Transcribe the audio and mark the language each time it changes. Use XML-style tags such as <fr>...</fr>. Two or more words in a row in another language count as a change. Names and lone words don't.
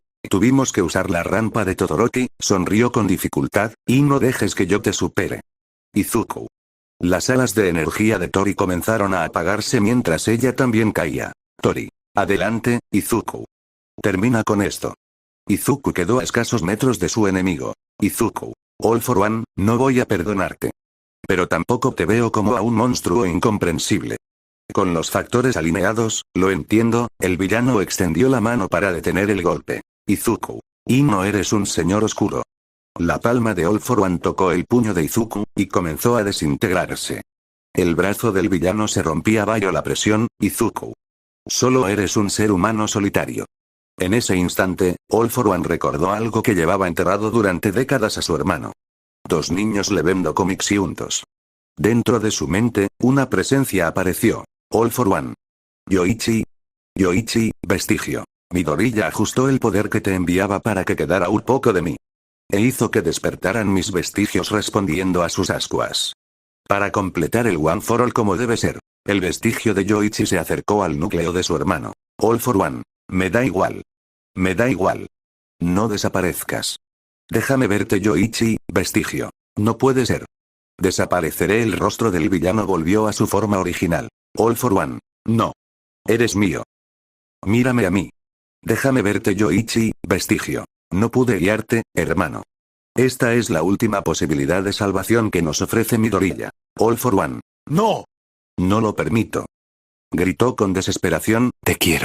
<es>Tuvimos que usar la rampa de Todoroki, sonrió con dificultad, y no dejes que yo te supere. Izuku. Las alas de energía de Tori comenzaron a apagarse mientras ella también caía. Tori. Adelante, Izuku. Termina con esto. Izuku quedó a escasos metros de su enemigo. Izuku. All for One, no voy a perdonarte. Pero tampoco te veo como a un monstruo incomprensible. Con los factores alineados, lo entiendo, el villano extendió la mano para detener el golpe. Izuku. Y no eres un señor oscuro. La palma de All for One tocó el puño de Izuku, y comenzó a desintegrarse. El brazo del villano se rompía bajo la presión. Izuku. Solo eres un ser humano solitario. En ese instante, All for One recordó algo que llevaba enterrado durante décadas a su hermano. Dos niños leyendo cómics juntos. Dentro de su mente, una presencia apareció. All for One. Yoichi. Yoichi, vestigio. Midoriya ajustó el poder que te enviaba para que quedara un poco de mí. E hizo que despertaran mis vestigios respondiendo a sus ascuas. Para completar el One for All como debe ser, el vestigio de Yoichi se acercó al núcleo de su hermano. All for One. Me da igual. Me da igual. No desaparezcas. Déjame verte Yoichi, vestigio. No puede ser. Desapareceré. El rostro del villano volvió a su forma original. All for One. No. Eres mío. Mírame a mí. Déjame verte Yoichi, vestigio. No pude guiarte, hermano. Esta es la última posibilidad de salvación que nos ofrece Midoriya. All for One. No. No lo permito. Gritó con desesperación, te quiero.</es>